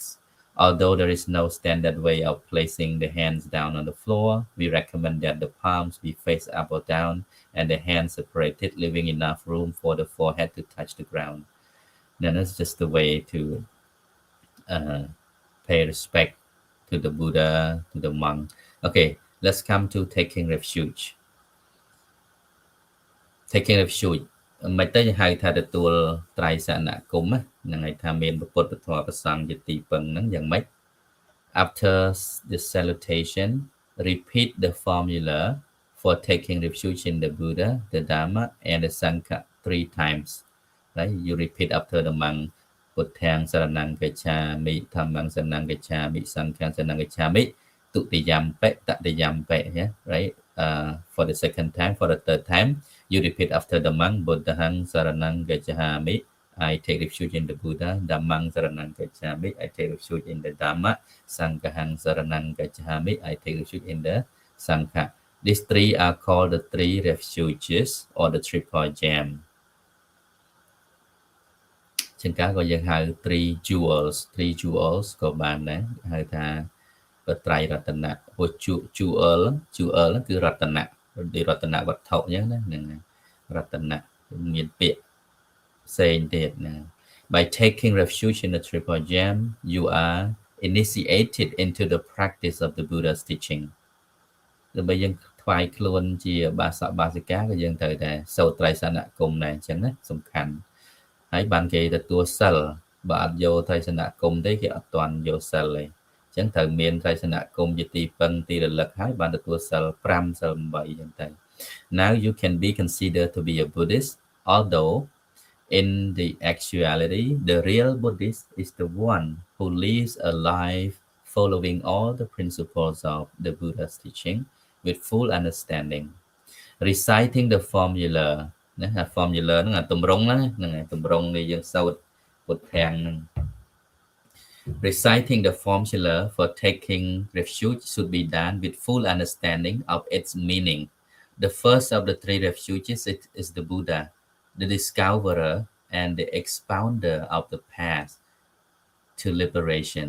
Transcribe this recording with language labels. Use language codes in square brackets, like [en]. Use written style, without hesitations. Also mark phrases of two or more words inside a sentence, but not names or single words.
[en] Although there is no standard way of placing the hands down on the floor, we recommend that the palms be face up or down and the hands separated, leaving enough room for the forehead to touch the ground. Then that's just the way to pay respect to the Buddha, to the monk. Okay, let's come to taking refuge. Taking refuge. [km] មិនទៅហៅថាទទួលត្រៃសនគមហ្នឹងហើយថាមានពុទ្ធពធប្រសង្ឃជាទីពឹងហ្នឹងយ៉ាងម៉េច [en] After the salutation, repeat the formula for taking refuge in the Buddha, the Dhamma, and the Sangha 3 times. Right? You repeat after the monk, [pi] Buddhang Saranang Gacchami, Dhammang Saranang Gacchami, Sanghang Saranang Gacchami, Tutiyampe, Tatiyampe, [en] yeah? Right? for the second time, for the third time, you repeat after the monk, [pi] Buddhang Saranang Gacchami, [en] I take refuge in the Buddha, [pi] Dhammang Saranang Gacchami, [en] I take refuge in the Dhamma, [pi] Sanghang Saranang Gacchami, [en] I take refuge in the Sangha. These three are called the three refuges or the triple gem. [km] ជាងការក៏យើងហៅ [en] three jewels [km] ក៏បានដែរហៅថាបត្រៃរតនៈព្រោះ jewel គឺរតនៈដូចរតនៈវត្ថុអញ្ចឹងណាហ្នឹងរតនៈមានពាក្យផ្សេងទៀតណា [en] By taking refuge in the triple gem you are initiated into the practice of the Buddha's teaching [km] ដើម្បីយើងថ្វាយខ្លួនជាបាសកបាសិកាក៏យើងត្រូវតែសូត្រត្រៃសនគមដែរអញ្ចឹងណាសំខាន់ហើយបានគេទទួល សិលបើអត់យកត្រៃសនគមទេគេអត់ទាន់យកសិលទេអញ្ចឹងត្រូវមានត្រៃសនគមជាទីពឹងទីរលឹ កហើយបានទទួលសិល5សិល8អញ្ចឹងទៅ [en] Now you can be considered to be a Buddhist although in the actuality the real Buddhist is the one who lives a life following all the principles of the Buddha's teaching with full understanding reciting the formula ណា formula [km] ហ្នឹងអាទម្រង់ហ្នឹងទម្រង់នេះយើងសូត្រពុទ្ធភាំងហ្នឹង [en] Reciting the formula for taking refuge should be done with full understanding of its meaning. The first of the three refuges is the Buddha, the discoverer and the expounder of the path to liberation.